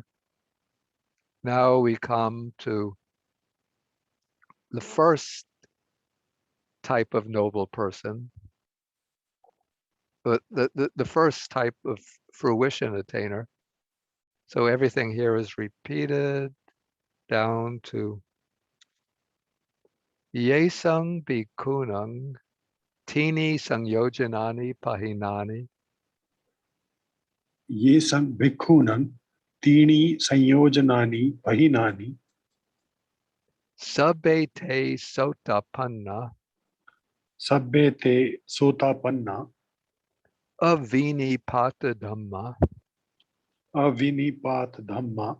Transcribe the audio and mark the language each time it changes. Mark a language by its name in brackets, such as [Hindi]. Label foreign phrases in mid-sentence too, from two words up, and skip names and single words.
[English] Now we come to the first type of noble person, the first type of fruition attainer. So everything here is repeated down to [Pali] Yesang Bhikkhunaṃ Tini Sangyojanani Pahinani Ye sang bhikkhunan tini sanyojanani pahinani Sabbe Te Sotapanna sabbe te sotapanna Avinipata Dhamma avinipat dhamma